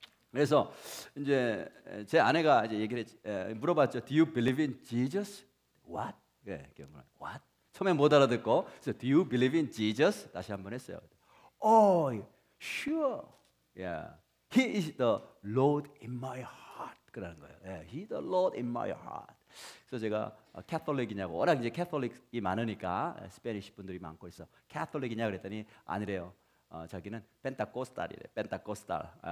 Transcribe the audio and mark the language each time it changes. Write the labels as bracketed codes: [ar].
[ko] 그래서 이제 제 아내가 이제 물어봤죠. [en] Do you believe in Jesus? What? What? [ko] 처음에 못 알아듣고, 그래서 [en] Do you believe in Jesus? [ko] 다시 한번 했어요. [en] Oh, sure. Yeah. He is the Lord in my heart. [ko] 그러는 거예요. [en] Yeah, He the Lord in my heart. [ko] 그래서 제가 캐톨릭이냐고, 워낙 이제 캐톨릭이 많으니까 스페니시 분들이 많고 있어. 캐톨릭이냐 그랬더니 아니래요. 자기는 펜타코스탈이래. 펜타코스탈.